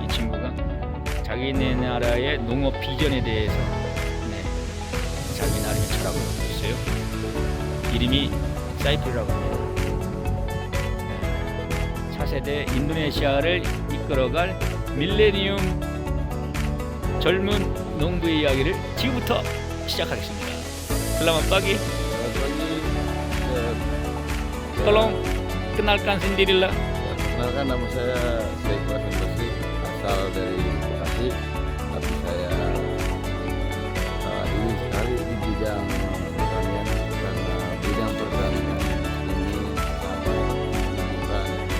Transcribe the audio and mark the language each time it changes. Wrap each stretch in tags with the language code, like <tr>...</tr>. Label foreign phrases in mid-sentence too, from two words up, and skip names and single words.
<ko>이 친구가 자기네 나라의 농업 비전에 대해서 자기 나름의 철학을 갖고 있어요. 이름이 사이프리라고 합니다. 차세대 인도네시아를 이끌어갈 밀레니엄 젊은 농부의 이야기를 지금부터 시작하겠습니다.</ko> <id>Selamat pagi. Selamat pagi. Tolong kenalkan sendirilah. Perkenalkan, nama saya Saiful Basri, asal dari Bekasi. Tapi saya ingin sekali di bidang pertanian, karena bidang pertanian ini sangat murah.</id>